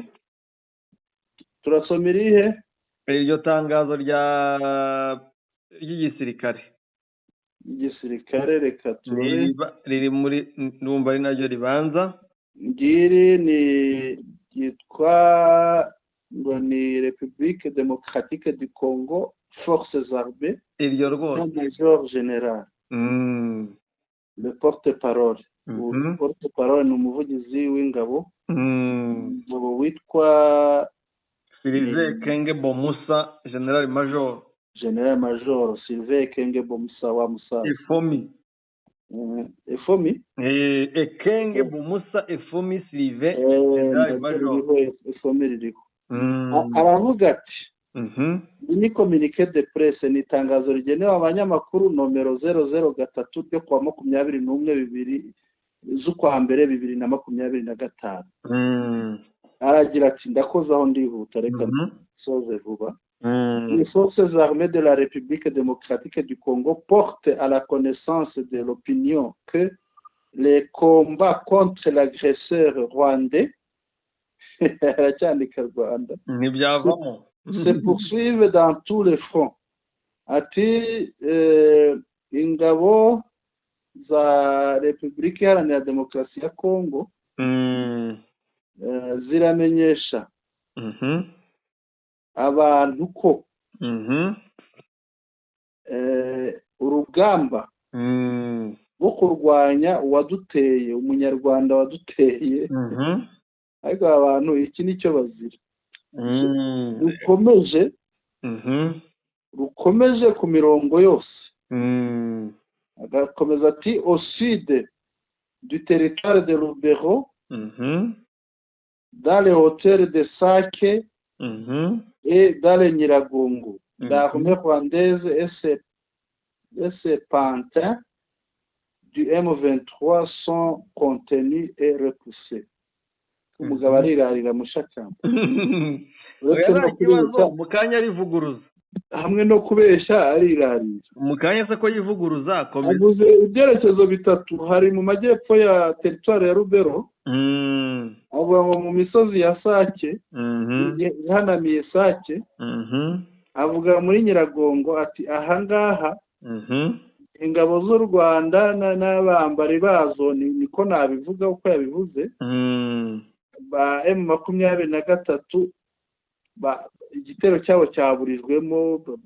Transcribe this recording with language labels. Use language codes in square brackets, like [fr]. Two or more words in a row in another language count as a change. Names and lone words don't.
[rw] turasoma irihe iryo tangazo ry'igisirikare reka turebe riri muri ndumva ari naryo ribanza ngiri ni ryitwa ngo ni République démocratique du Congo [fr] forces armées [rw] iryo rwose [fr] major général le porte-parole porte-parole [rw] ni umuvugizi w'ingabo witwa Sylvain Kenge Bomusa [en] General Major [rw] Sylvain Kenge Bomusa wa Musa Efomi Kenge Bomusa Efomi Sylvain [en] General Major [rw] Efomi ririho aravuga ati ni [fr] communiqué de presse [rw] ni itangazo rigenewe abanyamakuru nomero 003 ryo kwa 21/2 z'ukwa mbere [fr] 2025 [rw] aragira ati ndakoze aho ndihuta reka soze vuba [fr] les forces armées de la République démocratique du Congo portent à la connaissance de l'opinion que les combats contre l'agresseur rwandais se poursuivent dans tous les fronts. [rw] Ati ingabo za Repubulika Iharanira Demokarasi ya Congo ziramenyesha abantu ko urugamba rwo kurwanya uwaduteye umunyarwanda waduteye ariko abantu iki nicyo bazira rukomeje ku mirongo yose agakomeza ati [fr] au sud du territoire de Lubero dans les hauteurs de Sake et dans les Nyiragongo l'armée rwandaise et ses pantins du M23 sont contenus et repoussés [rw] umugabo arirarira mushakamba mu kanya arivuguruza hamwe no kubesha arirarira mu kanya se ko yivuguruza avuze ibyerekezo bitatu hari mu majyepfo ya territoire ya Rubero avuga ngo mu misozi ya Sake ihanamiye Sake avuga muri Nyiragongo ati ahangaha ingabo z'u Rwanda n'abambari bazo niko nabivuga uko yabivuze ba M23 igitero cyabo cyaburijwemo